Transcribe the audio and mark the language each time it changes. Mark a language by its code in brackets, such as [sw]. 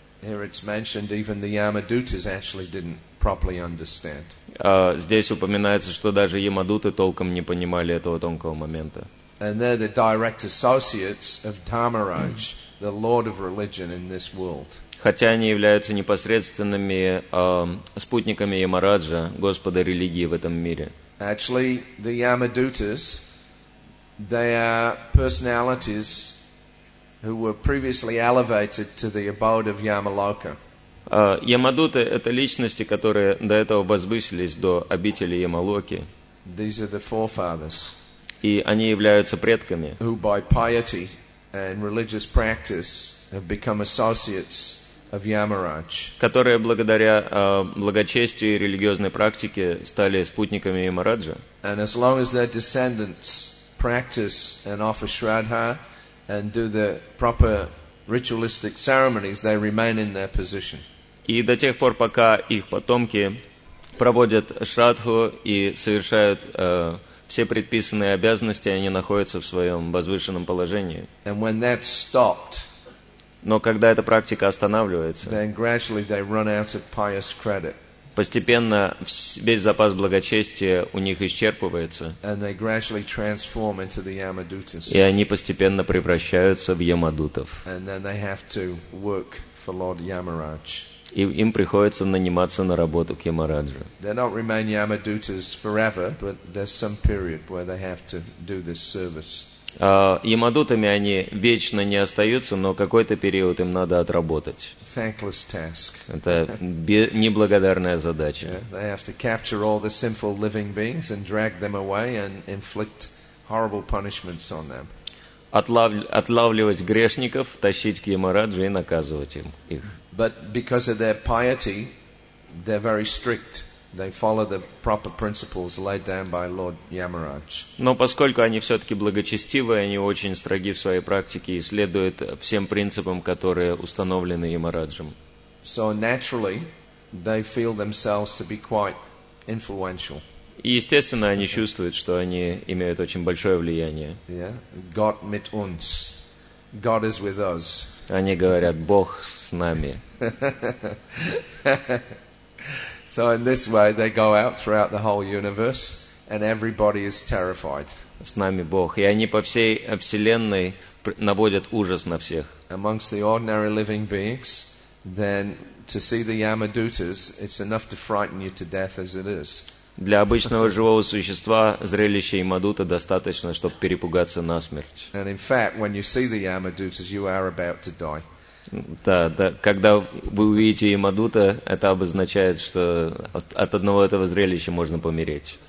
[en] Here it's mentioned even the Yamadutas actually didn't properly understand. [ru] Здесь упоминается, что даже ямадуты толком не понимали этого тонкого момента. [en] And they're the direct associates of Dharmaraj, the Lord of religion in this world. [ru] Хотя они являются непосредственными спутниками Ямараджа, Господа религии в этом мире. [en] Actually, the Yamadutas, they are personalities who were previously elevated to the abode of Yamaloka. [ru] Ямадуты — это личности, которые до этого возвысились до обители Ямалоки. [en] These are the forefathers. [ru] И они являются предками, [en] Who by piety and religious practice have become associates of Yamaraj. [ru] которые благодаря благочестию и религиозной практике стали спутниками Ямараджа. [en] And as long as their descendants practice and offer Shraddha and do the proper ritualistic ceremonies, they remain in their position. [ru] И до тех пор, пока их потомки проводят шрадху и совершают все предписанные обязанности, они находятся в своем возвышенном положении. [en] And when that's stopped, [ru] Но когда эта практика останавливается, [en] then gradually they run out of pious credit. [ru] постепенно весь запас благочестия у них исчерпывается, [en] And they gradually transform into the Yamadutas. [ru] и они постепенно превращаются в ямадутов. [en] And then they have to work for Lord Yamaraj. [ru] И им приходится наниматься на работу к Ямараджу. [en] They don't remain Yamadutas forever, but there's some period where they have to do this service. [ru] Ямадутами они вечно не остаются, но какой-то период им надо отработать. [en] Thankless task. [ru] Это неблагодарная задача. [en] Yeah, they have to capture all the sinful living beings and drag them away and inflict horrible punishments on them. [ru] Отлавливать грешников, тащить к Ямараджу и наказывать их. [en] But because of their piety, they're very strict. They follow the proper principles laid down by Lord Yamaraj. [ru] Но поскольку они все-таки благочестивы, они очень строги в своей практике и следуют всем принципам, которые установлены Ямараджем. [en] So naturally, they feel themselves to be quite influential. [ru] И, естественно, они чувствуют, что они имеют очень большое влияние. [en] Yeah, [de] Gott mit uns. [en] God is with us. [ru] Они говорят: Бог с нами. [en] So in this way, they go out throughout the whole universe, and everybody is terrified. [ru] С нами Бог. И они по всей вселенной наводят ужас на всех. [en] Amongst the ordinary living beings, then to see the Yamadutas, it's enough to frighten you to death as it is. [ru] Для обычного живого существа зрелище Ямадута достаточно, чтобы перепугаться насмерть. [en] And in fact, when you see the Yamadutas, you are about to die. [ru] Да, когда вы увидите Ямадута, это обозначает, что от одного этого зрелища можно помереть.